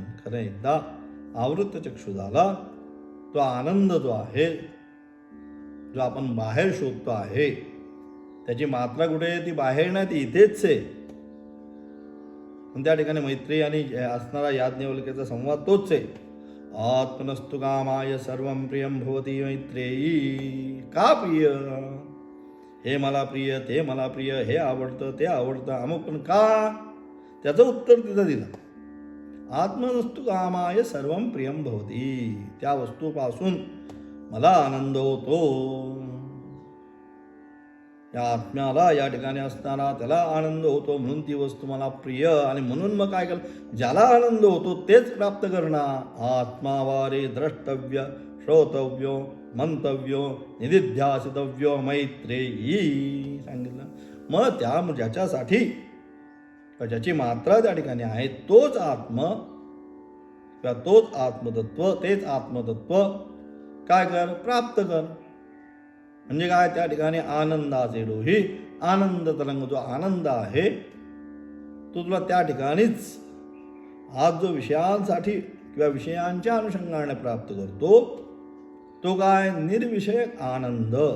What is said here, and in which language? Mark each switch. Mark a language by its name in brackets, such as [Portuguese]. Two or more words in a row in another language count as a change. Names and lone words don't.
[Marathi] खरं एकदा आवृत्त चक्षु झाला तो आनंद जो आहे जो आपण बाहेर शोधतो आहे त्याची मात्रा कुठे? ती बाहेर नाही, ती इथेच आहे. पण त्या ठिकाणी मैत्री आणि असणारा याज्ञवल्क्याचा संवाद तोच आहे. [Sanskrit] आत्मनस्तु कामाय सर्वं प्रियं भवति मैत्रेयी. [Marathi] का प्रिय? हे मला प्रिय, ते मला प्रिय, हे आवडतं, ते आवडतं, अमुक. पण का? त्याचं उत्तर तिथं दिलं. [Sanskrit] आत्मनस्तु कामाय सर्वं प्रियं भवति. [Marathi] त्या वस्तूपासून मला आनंद होतो. या आत्म्याला या ठिकाणी असताना त्याला आनंद होतो, म्हणून ती वस्तू मला प्रिय. आणि म्हणून मग काय केलं, ज्याला आनंद होतो तेच प्राप्त करणं. [Sanskrit] आत्मावारे द्रष्टव्य, श्रोतव्यो, मंतव्यो, निदिध्यासितव्यो मैत्रेयी सांगितलं. [Marathi] मग ज्याच्यासाठी ज्याची मात्रा त्या ठिकाणी आहे तोच आत्म किंवा तोच आत्मतत्व, तेच आत्मतत्व काय कर, प्राप्त कर. म्हणजे काय, त्या ठिकाणी आनंदाचे डोही, आनंद तरंग, जो आनंद आहे तो तुला त्या ठिकाणीच आज जो विषयांसाठी किंवा विषयांच्या अनुषंगाने प्राप्त करतो तो काय, निर्विषयक आनंद.